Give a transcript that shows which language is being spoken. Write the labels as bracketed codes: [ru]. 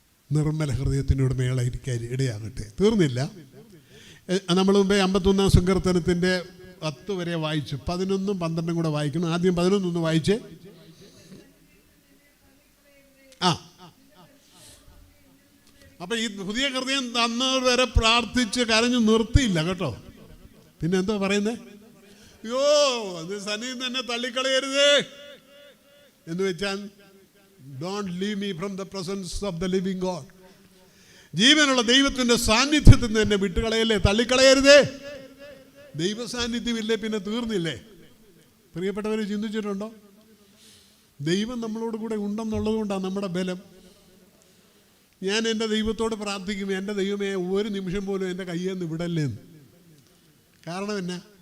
[ml] നിർമ്മല ഹൃദയത്തിൻ്റെ ഉടമകളായിരിക്കാൻ ഇടയാകട്ടെ. തീർന്നില്ല. നമ്മൾ മുമ്പേ 51-ാം സങ്കീർത്തനത്തിൻ്റെ 10 വരെ വായിച്ചു. 11ഉം 12ഉം കൂടെ വായിക്കണം. ആദ്യം 11 വായിച്ചേ. അപ്പൊ ഈ പുതിയ ഹൃദയം തന്നവർ വരെ പ്രാർത്ഥിച്ച് കരഞ്ഞു നിർത്തിയില്ല കേട്ടോ. പിന്നെ എന്തോ പറയുന്നേ? അയ്യോ അത് സന്നിധിയിൽ തന്നെ തള്ളിക്കളയരുതേ എന്ന് വെച്ചാൽ [en] don't leave me from the presence of the living God. [ml] ജീവനുള്ള ദൈവത്തിന്റെ സാന്നിധ്യത്തിൽ നിന്ന് എന്നെ വിട്ടുകളയല്ലേ, തള്ളിക്കളയരുതേ. ദൈവ സാന്നിധ്യമില്ലേ പിന്നെ തീർന്നില്ലേ? പ്രിയപ്പെട്ടവർ ചിന്തിച്ചിട്ടുണ്ടോ? ദൈവം നമ്മളോട് കൂടെ ഉണ്ടെന്നുള്ളത് കൊണ്ടാണ് നമ്മുടെ ബലം. ഞാൻ എൻ്റെ ദൈവത്തോട് പ്രാർത്ഥിക്കും, എൻ്റെ ദൈവമേ ഒരു നിമിഷം പോലും എൻ്റെ കയ്യിൽ നിന്ന് വിടല്ലേന്ന്. കാരണം എന്നാ?